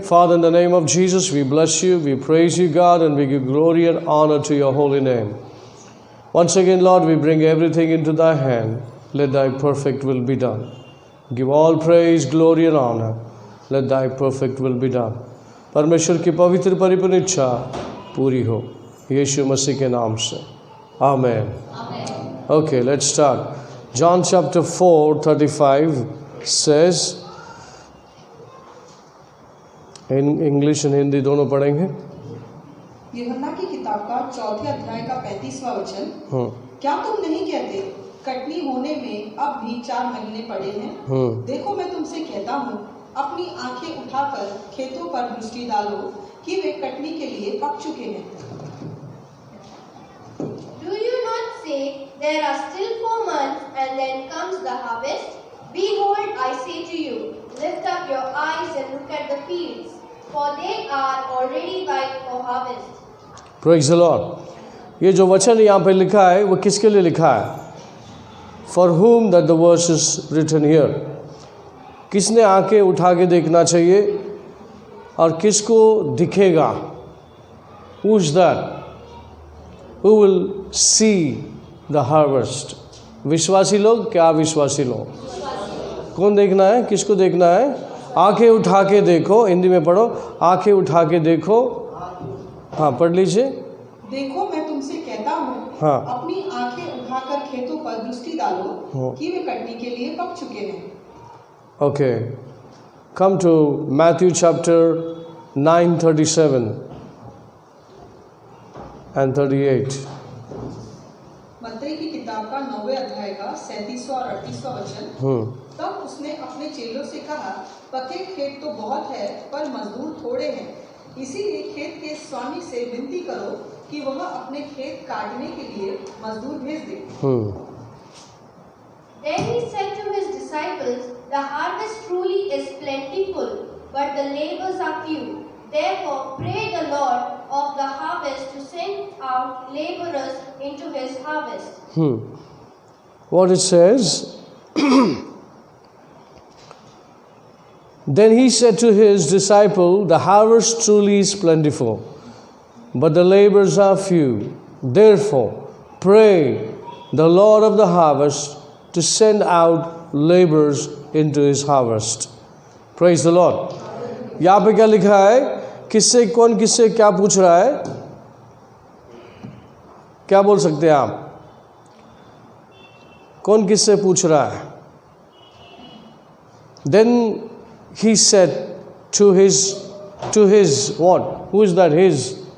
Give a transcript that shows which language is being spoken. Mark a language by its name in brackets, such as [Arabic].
[English] Father, in the name of Jesus, we bless you, we praise you, God, and we give glory and honor to your holy name. Once again, Lord, we bring everything into thy hand. Let thy perfect will be done. Give all praise, glory and honor. Let thy perfect will be done. [Hindi] परमेश्वर की पवित्र परिपूर्ण इच्छा पूरी हो यीशु मसीह के नाम से. [English] Amen. Okay, let's start. John chapter 4:35 says, in English and Hindi [Hindi] दोनों पढ़ेंगे. यूहन्ना की किताब का 4 अध्याय का 35वां वचन. क्या तुम नहीं कहते कटनी होने में अब भी 4 महीने पड़े हैं? देखो मैं तुमसे कहता हूँ, अपनी आंखें उठाकर खेतों पर दृष्टि डालो कि वे कटनी के लिए पक चुके हैं. [English] Do you not say there are still 4 months and then comes the harvest? Behold, I say to you, lift up your eyes and look at the fields, for they are already ripe for harvest. Praise the Lord. [Hindi] ये जो वचन यहाँ पे लिखा है वो किसके लिए लिखा है? [English] For whom that the verse is written here. [Hindi] किसने आंखें उठा के देखना चाहिए और किसको दिखेगा? [English] Who is that? Who will see the harvest? [Hindi] विश्वासी लोग, क्या विश्वासी लोग? कौन देखना है? किसको देखना है? आंखें उठा के देखो. हिंदी में पढ़ो. आंखें उठा के देखो. हाँ, पढ़ लीजिए. देखो मैं तुमसे कहता हूँ, हाँ. अपनी आंखें उठाकर खेतों पर दृष्टि डालो कि वे कटनी के लिए पक चुके हैं. [English] Okay, come to Matthew chapter 9:37 and 38. [Hindi] मत्ती की किताब का 9वें अध्याय का 37वां और 38वां वचन. तब उसने अपने चेलों से कहा, पके खेत तो बहुत है पर मजदूर थोड़े हैं, इसीलिए खेत के स्वामी से विनती करो कि वह अपने खेत काटने के लिए मजदूर भेज दे. [English] Then he said to his disciples, the harvest truly is plentiful, but the labors are few. Therefore pray the Lord of the harvest to send out laborers into his harvest. What it says? Then he said to his disciple, the harvest truly is plentiful, but the laborers are few. Therefore pray the Lord of the harvest to send out laborers into his harvest. Praise the Lord. [Hindi] यहाँ पे क्या लिखा है? किससे कौन किससे क्या पूछ रहा है? क्या बोल सकते हैं आप? कौन किससे पूछ रहा है? [English] Then he said to his what? Who is that? His.